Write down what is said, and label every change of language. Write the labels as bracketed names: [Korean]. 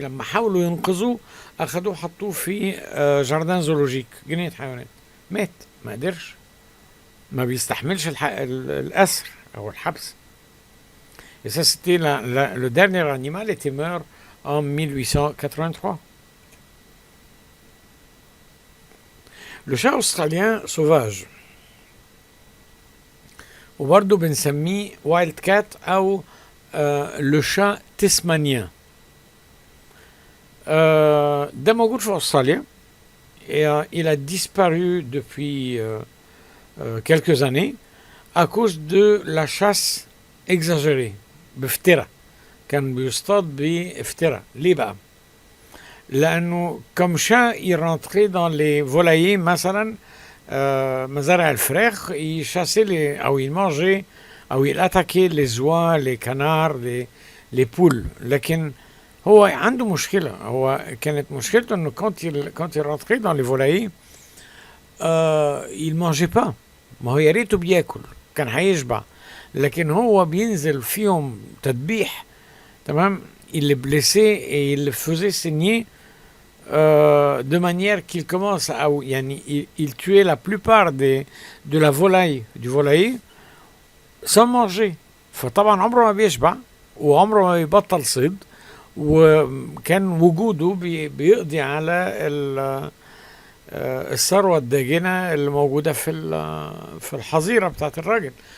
[Arabic] لما حاولوا ينقذوه أخدوه حطوه في جاردان زولوجيك، جنينة حيوانات، مات، ما قدرش، ما بيستحملش الأسر أو الحبس. [French] Et ça c'était le dernier animal était mort en 1883. Le chat australien sauvage [Arabic] وبرضه بنسميه وايلد كات أو [French] le chat tasmanien. [Arabic] ده موجود في أستراليا، [French] et il a disparu depuis quelques années à cause de la chasse exagérée [Arabic] بفترة. كان بيصطاد بفترة. ليه بقى؟ لأنه [French] comme chat il rentrait dans les volaillers [Arabic] مثلا، مزارع الفراخ، [French] il chassait أو il mangeait أو il attaquait les oies, les canards, les poules. [Arabic] لكن هو عنده مشكلة، هو كانت مشكلته إنه [French] quand il rentrait dans les volaillers il mangeait pas. [Arabic] ما هو يا ريته بياكل كان هيشبع، لكن هو بينزل فيهم تدبيح. تمام. [French] il les blessait et il les faisait saigner de manière qu'il commence à يعني il tuait la plupart de la volaille du volailler sans manger. [Arabic] فطبعا عمره ما بيشبع وعمره ما بيبطل صيد، وكان وجوده بيقضي على الثروة الداجنة اللي موجودة في الحظيرة بتاعت الراجل.